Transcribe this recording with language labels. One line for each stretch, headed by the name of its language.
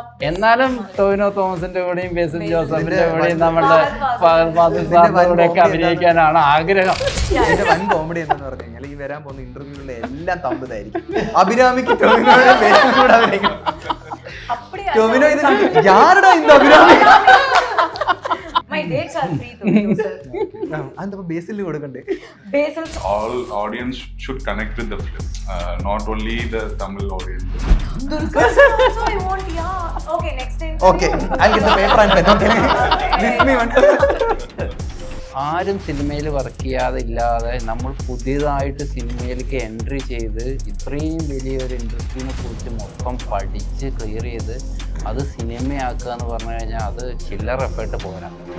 Malayalam: എന്നാലും ടൊവിനോ തോമസിന്റെ കൂടെയും ബേസിൽ ജോസഫിന്റെ കൂടെയും നമ്മളുടെ ഫാസിൽ സാറിന്റെ കൂടെയൊക്കെ അഭിനയിക്കാനാണ് ആഗ്രഹം. ഇതിന്റെ വൻ കോമഡി എന്താന്ന് പറഞ്ഞു കഴിഞ്ഞാൽ ഈ വരാൻ പോകുന്ന ഇന്റർവ്യൂകളിലെ എല്ലാം തമ്പതായിരിക്കും. അഭിരാമിക്ക് ടൊവിനോയുടെ ബേസിൽ കൂടെ അഭിനയിക്കണം. ടൊവിനോ ഇത് യാരുടെ ഇന്ന് Abhirami
English: My dates are free though, sir.
Malayalam: അതെന്താ ബേസിൽ കൊടുക്കണ്ടേ?
English: Basil. All audience should connect with the film, not only the Tamil audience. Dulquer sir also I want, yeah. Okay, next time. Okay, I'll get the paper and pen. Okay. Miss me one.
Malayalam: ആരും സിനിമയിൽ work ചെയ്യാതെ ഇല്ലാതെ നമ്മൾ പുതിയതായിട്ട് സിനിമയിലേക്ക് entry ചെയ്ത് ഇത്രയും വലിയൊരു ഇൻഡസ്ട്രീനെ കുറിച്ച് മൊത്തം പഠിച്ച് ക്ലിയർ ചെയ്ത് അത് സിനിമയാക്കുക എന്ന് പറഞ്ഞു കഴിഞ്ഞാൽ അത് ചില്ലറ എഫേർട്ട് പോരാ.